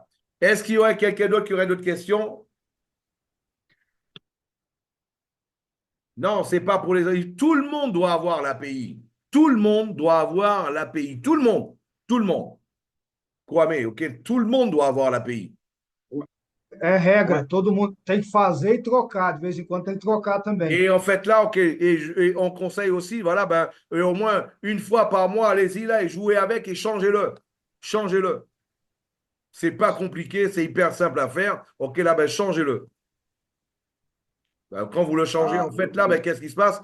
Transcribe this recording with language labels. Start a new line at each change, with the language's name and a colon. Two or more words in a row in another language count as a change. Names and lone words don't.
French: Est-ce qu'il y aurait quelqu'un d'autre qui aurait d'autres questions? Non, c'est pas pour les. Tout le monde doit avoir l'API. Tout le monde doit avoir l'API. Tout le monde. Tout le monde. Kwame, OK? Tout le monde doit avoir l'API.
Portuguese: É
French: Ouais.
Portuguese: regra, todo mundo tem que fazer e trocar, de vez em quando tem que trocar também.
French: Et en fait, là, OK, et on conseille aussi, voilà, ben, au moins une fois par mois, allez-y là et jouez avec et changez-le. Changez-le. C'est pas compliqué, c'est hyper simple à faire. OK, là, ben, changez-le. Ben, quand vous le changez, Ah, en fait, là, ben, qu'est-ce qui se passe?